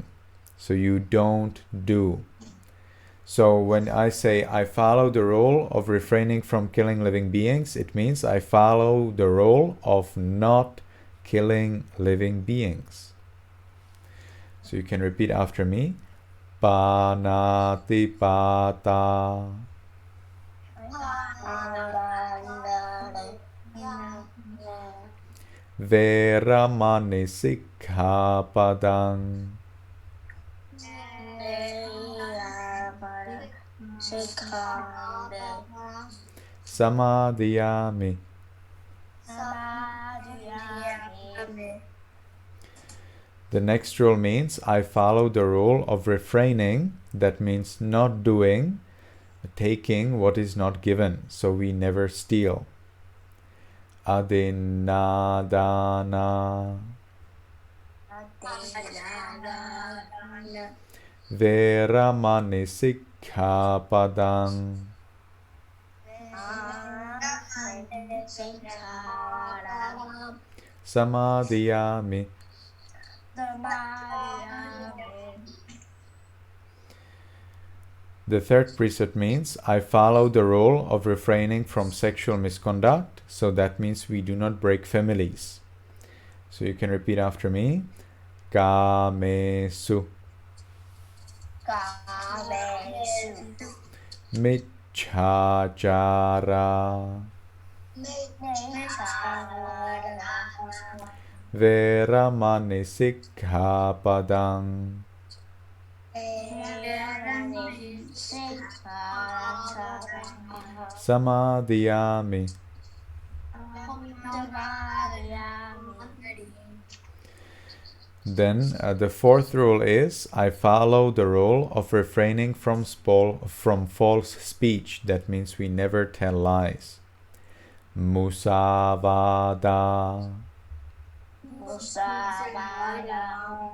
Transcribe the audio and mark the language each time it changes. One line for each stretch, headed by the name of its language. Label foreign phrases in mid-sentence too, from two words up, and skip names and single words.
English: So you don't do. So when I say I follow the role of refraining from killing living beings, it means I follow the role of not killing living beings. So you can repeat after me.
Pali: Panatipata. Veramani sikkhapadang. Samadhiyami.
English: The next rule means I follow the rule of refraining. That means not doing, taking what is not given. So we never steal.
Pali: Adinadana. Veramani sikkhapadang. Samadhiyami.
English: The third precept means I follow the rule of refraining from sexual misconduct. So that means we do not break families. So you can repeat after me.
Pali: Kamesu. Michchāchāra, Nechāvara, Veramani Sikkhapadang, Veramani Sikkhapadang, Samadhiyami. Samadhiyami.
English: Then the fourth rule is, I follow the rule of refraining from false speech. That means we never tell lies.
Pali: Musavada, Musavada,